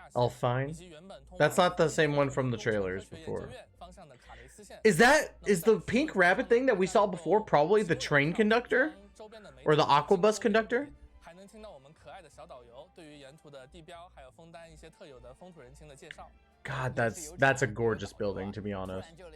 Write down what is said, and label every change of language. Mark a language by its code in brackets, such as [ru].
[en] Fine. That's not the same one from the trailers before. Is the pink rabbit thing that we saw before probably the train conductor? Or the Aquabus conductor? [zh] 爱的小导游，对于沿途的地标还有枫丹一些特有的风土人情的介绍。 [en] God, that's a gorgeous building, to be honest.